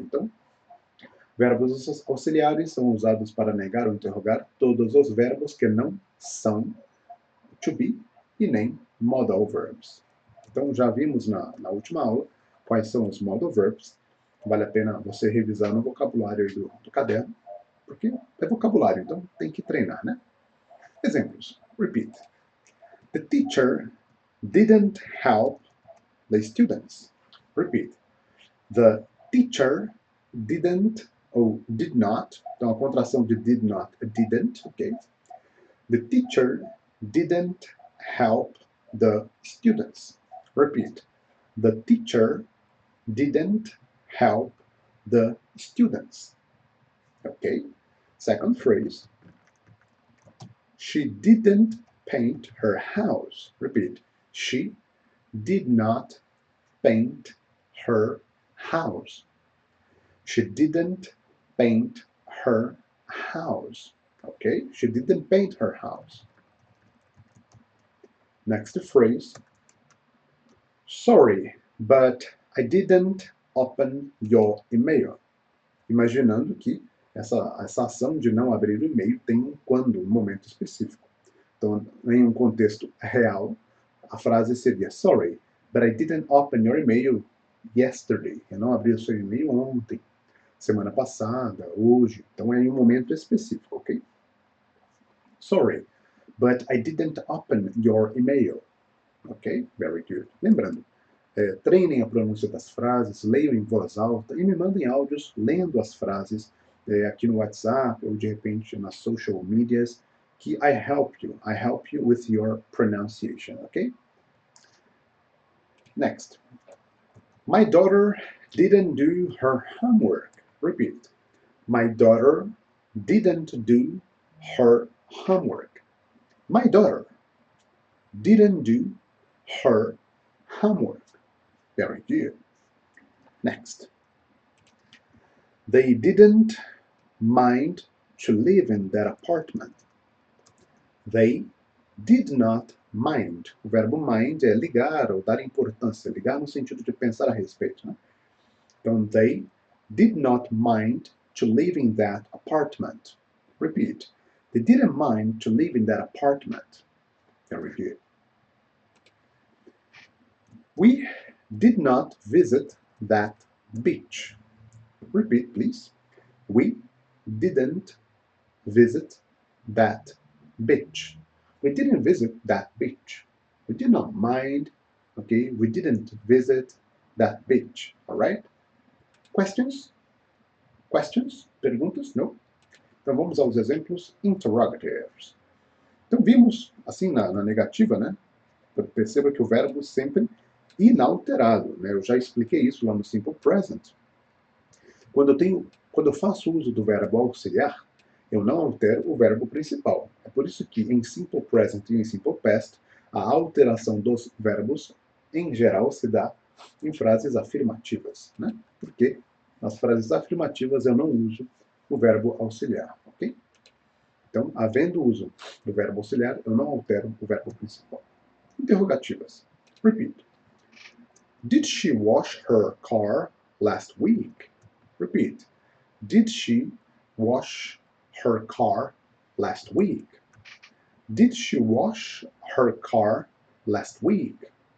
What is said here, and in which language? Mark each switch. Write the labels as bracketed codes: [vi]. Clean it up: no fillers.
[pt] Então, verbos auxiliares são usados para negar ou interrogar todos os verbos que não são to be e nem modal verbs. Então, já vimos na última aula quais são os modal verbs. Vale a pena você revisar no vocabulário do caderno, porque é vocabulário, então tem que treinar, né? Exemplos. [en] Repeat. The teacher didn't help the students. Repeat. The teacher didn't ou did not. [pt] Então, a contração de did not é didn't, ok? [en] The teacher didn't help the students. Repeat. The teacher didn't help the students. Okay? Second phrase. She didn't paint her house. Repeat. She did not paint her house. She didn't paint her house. Okay? She didn't paint her house. Next phrase. Sorry, but I didn't open your email. [pt] Imaginando que essa ação de não abrir o e-mail tem um quando, um momento específico. Então, em um contexto real, a frase seria [en] Sorry, but I didn't open your email yesterday. [pt] Eu não abri o seu e-mail ontem, semana passada, hoje. Então, é em um momento específico, ok? [en] Sorry, but I didn't open your email. [pt] Ok? [en] Very good. [pt] Lembrando, treinem a pronúncia das frases, leiam em voz alta e me mandem áudios lendo as frases aqui no WhatsApp ou de repente nas social medias que [en] I help you with your pronunciation, [pt] ok? [en] Next. My daughter didn't do her homework. Repeat. My daughter didn't do her homework. My daughter didn't do her homework. Very good. Next. They didn't mind to live in that apartment. They did not mind. [pt] O verbo mind é ligar ou dar importância. Ligar no sentido de pensar a respeito, né? Então, [en] they did not mind to live in that apartment. Repeat. They didn't mind to live in that apartment. Very good. We did not visit that beach. Repeat, please. We didn't visit that beach. We didn't visit that beach. We did not mind, okay? We didn't visit that beach, all right? Questions? Questions? Perguntas? No? [pt] Então vamos aos exemplos interrogatives. Então vimos, assim, na negativa, né? Perceba que o verbo sempre inalterado, né? Eu já expliquei isso lá no Simple Present. Quando eu faço uso do verbo auxiliar, eu não altero o verbo principal. É por isso que em Simple Present e em Simple Past, a alteração dos verbos, em geral, se dá em frases afirmativas, né? Porque nas frases afirmativas eu não uso o verbo auxiliar, ok? Então, havendo uso do verbo auxiliar, eu não altero o verbo principal. Interrogativas. [en] Repeat. Did she wash her car last week? Repeat. Did she wash her car last week? Did she wash her car last week?